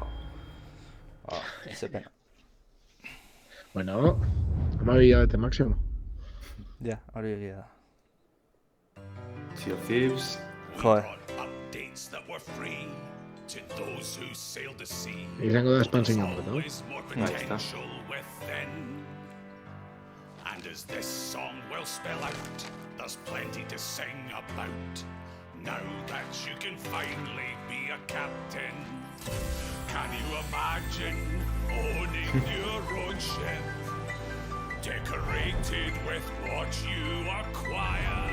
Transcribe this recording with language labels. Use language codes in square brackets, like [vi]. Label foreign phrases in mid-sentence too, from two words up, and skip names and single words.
[eu] Eze pena. Bueno, 12 bete máximo. Ja, hori egia da. Sea of Thieves. [es] Joder. [en] Updates that were free to those who sailed the sea. [eu] Izango da expansión, ¿no? [en] Always more potential within. And as this song will spell out, there's plenty to sing about. Now that you can finally be a captain, can you imagine owning your own ship, decorated with what you acquire?